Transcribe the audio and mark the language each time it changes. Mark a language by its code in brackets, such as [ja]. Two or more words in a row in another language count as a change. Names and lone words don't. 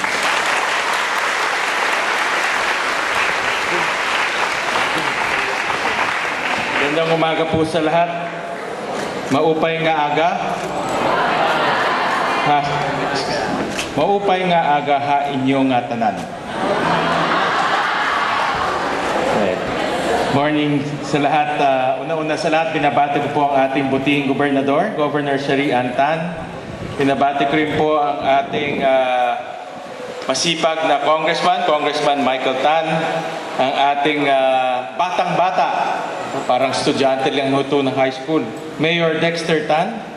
[tl] Magandang umaga po sa lahat. [war] Maupay nga aga. Maupay nga aga ha inyong tanan. [tl] Morning sa lahat. Una-una sa lahat, binabati ko po ang ating butihing gobernador, Governor Shari Ann Tan. Binabati ko rin po ang ating masipag na Congressman Michael Tan, ang ating batang-bata, parang estudyante lang ito ng [en] high school, [tl] Mayor Dexter Tan.